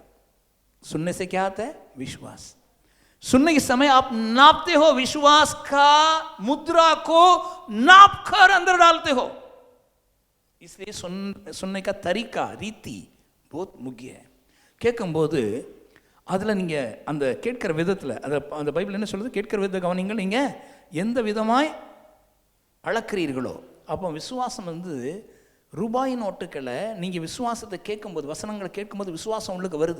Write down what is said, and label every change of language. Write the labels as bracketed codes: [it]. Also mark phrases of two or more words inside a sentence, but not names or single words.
[hi] सुनने से क्या आता है? विश्वास. सुनने के समय आप नापते हो, विश्वास का मुद्रा को नाप कर अंदर डालते हो. इसलिए सुनने का तरीका, रीति बहुत मुख्य है. [ta] கேட்கும்போது அதில் நீங்கள் அந்த கேட்கிற விதத்தில் அந்த பைபிள் என்ன சொல்லுது? கேட்கிற விதத்தை கவனிங்கள், நீங்கள் எந்த விதமாய் அளக்கிறீர்களோ. அப்போ விசுவாசம் ரூபாய் நோட்டுக்களை நீங்கள் விசுவாசத்தை கேட்கும்போது, வசனங்களை கேட்கும்போது விசுவாசம் உள்ளுக்கு வருது.